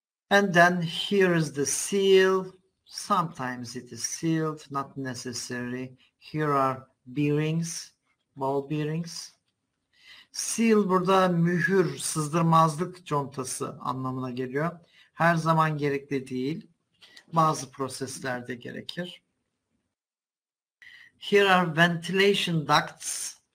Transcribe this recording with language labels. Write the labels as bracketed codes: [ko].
[en] And then here is the seal. Sometimes it is sealed, not necessary. Here are bearings, ball bearings. [tr] Seal burada mühür, sızdırmazlık contası anlamına geliyor. Her zaman gerekli değil. Bazı proseslerde gerekir. [en] Here are ventilation ducts.